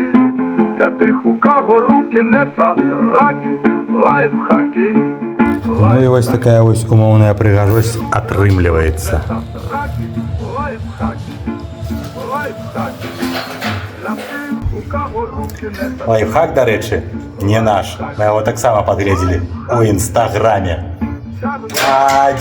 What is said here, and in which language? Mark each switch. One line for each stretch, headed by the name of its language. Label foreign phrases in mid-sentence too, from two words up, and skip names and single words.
Ukrainian: Для тих, у кого руки не сараки, лайфхаки.
Belarusian: Ну і ось такая ось умоўная прыгажосць атрымліваецца. Лайфхак, дарэчы, не наш. Мы яго таксама падгледзелі у інстаграме.